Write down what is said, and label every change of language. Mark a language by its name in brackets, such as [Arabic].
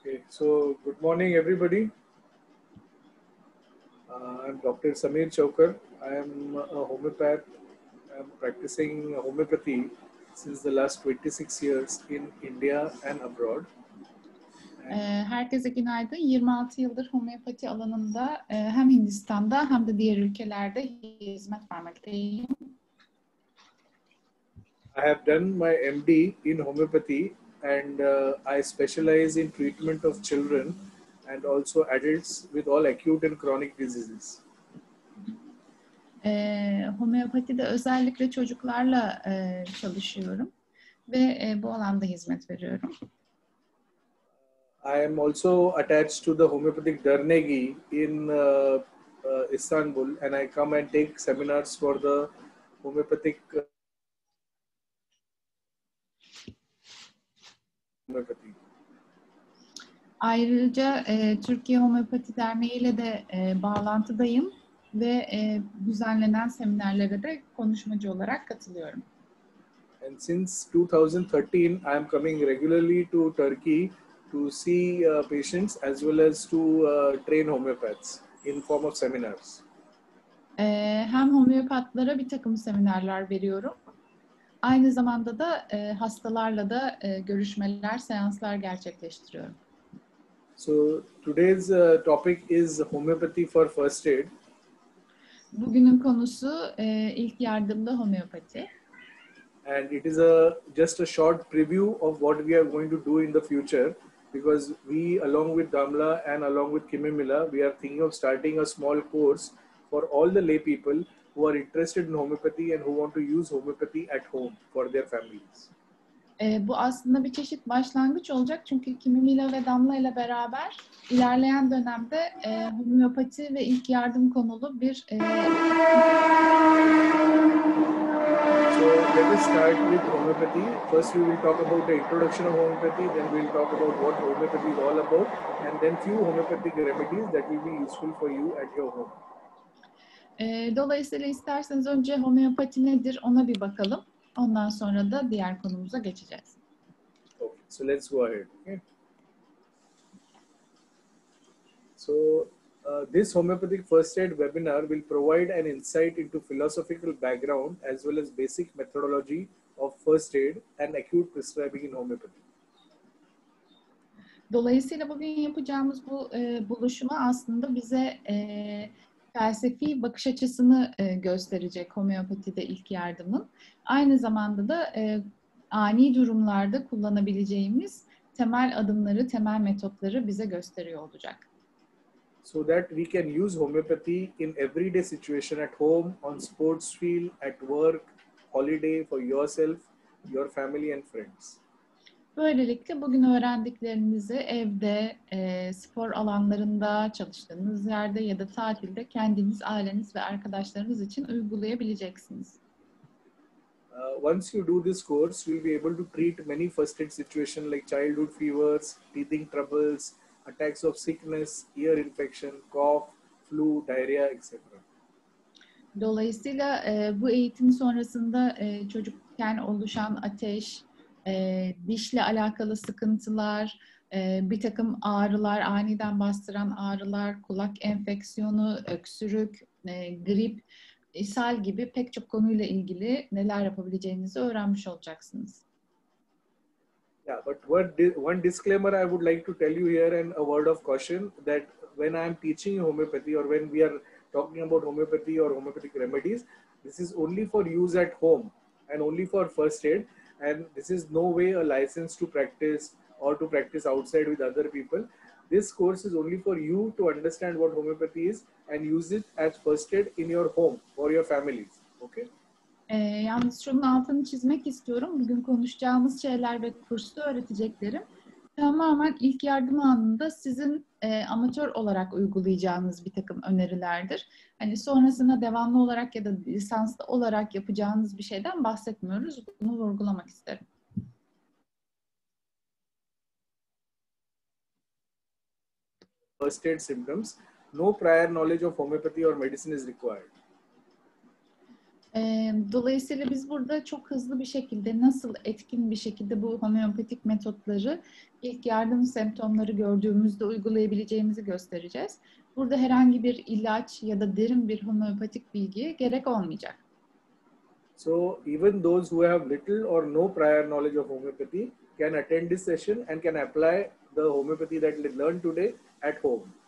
[English] So, good morning, everybody. I'm Dr. Samir Chaukar. I am a homeopath. I'm practicing homeopathy since the last 26 years in India and abroad. [Turkish] Herkese günaydın. 26 yıldır homeopati alanında hem Hindistan'da hem de diğer ülkelerde hizmet vermekteyim. [English] I have done my MD in homeopathy and I specialize in treatment of children and also adults with all acute and chronic diseases. [Turkish] Homeopatide özellikle çocuklarla çalışıyorum ve bu alanda hizmet veriyorum. [English] I am also attached to the homeopathic Darnegi in Istanbul, and I come and take seminars for the homeopathic homeopathy. [Turkish] Ayrıca Türkiye Homeopati Derneği ile de bağlantıdayım ve düzenlenen seminerlere de konuşmacı olarak katılıyorum. [English] And since 2013, I am coming regularly to Turkey to see patients as well as to train homeopaths in form of seminars. [Turkish] Hem homeopatlara bir takım seminerler veriyorum. Aynı zamanda da hastalarla da görüşmeler, seanslar gerçekleştiriyorum. [English] So today's topic is homeopathy for first aid. [Turkish] Bugünün konusu ilk yardımda homeopati. [English] And it is just a short preview of what we are going to do in the future, because we, along with Damla and along with Kimimila, we are thinking of starting a small course for all the lay people who are interested in homeopathy and who want to use homeopathy at home for their families. [Turkish] Bu aslında bir çeşit başlangıç olacak çünkü Kimimila ve Damla ile beraber ilerleyen dönemde homeopati ve ilk yardım konulu bir [English] So let us start with homeopathy. First we will talk about the introduction of homeopathy, then we will talk about what homeopathy is all about, and then few homeopathic remedies that will be useful for you at your home. [Turkish] Dolayısıyla isterseniz önce homeopati nedir ona bir bakalım. Ondan sonra da diğer konumuza geçeceğiz. [English] Okay, so let's go ahead. Okay. So this homeopathic first aid webinar will provide an insight into philosophical background as well as basic methodology of first aid and acute prescribing in homeopathy. [Turkish] Dolayısıyla bugün yapacağımız bu buluşma aslında bize felsefi bakış açısını gösterecek homeopatide ilk yardımın. Aynı zamanda da ani durumlarda kullanabileceğimiz temel adımları, temel metotları bize gösteriyor olacak. [English] So that we can use homeopathy in everyday situation at home, on sports field, at work, holiday, for yourself, your family and friends. [Turkish] Böylelikle bugün öğrendiklerinizi evde, spor alanlarında, çalıştığınız yerde ya da tatilde kendiniz, aileniz ve arkadaşlarınız için uygulayabileceksiniz. [English] Once you do this course, you'll be able to treat many first aid situations like childhood fevers, teething troubles, attacks of sickness, ear infection, cough, flu, diarrhea, etc. [Turkish] Dolayısıyla bu eğitim sonrasında çocukken oluşan ateş, dişle alakalı sıkıntılar, bir takım ağrılar, aniden bastıran ağrılar, kulak enfeksiyonu, öksürük, grip, ishal gibi pek çok konuyla ilgili neler yapabileceğinizi öğrenmiş olacaksınız. [English] Yeah, but one disclaimer I would like to tell you here, and a word of caution, that when I am teaching homeopathy or when we are talking about homeopathy or homeopathic remedies, this is only for use at home and only for first aid, and this is no way a license to practice or to practice outside with other people. This course is only for you to understand what homeopathy is and use it as first aid in your home or your families. Okay? [Turkish] Yalnız şunun altını çizmek istiyorum. Bugün konuşacağımız şeyler ve kursta öğreteceklerim tamamen ilk yardım anında sizin amatör olarak uygulayacağınız bir takım önerilerdir. Hani sonrasında devamlı olarak ya da lisanslı olarak yapacağınız bir şeyden bahsetmiyoruz. Bunu vurgulamak isterim. [English] First aid symptoms. No prior knowledge of homeopathy or medicine is required. [Turkish] Dolayısıyla biz burada çok hızlı bir şekilde, nasıl etkin bir şekilde bu homeopatik metotları ilk yardım semptomları gördüğümüzde uygulayabileceğimizi göstereceğiz. Burada herhangi bir ilaç ya da derin bir homeopatik bilgiye gerek olmayacak. [English] So even those who have little or no prior knowledge of homeopathy can attend this session and can apply the homeopathy that they learned today at home.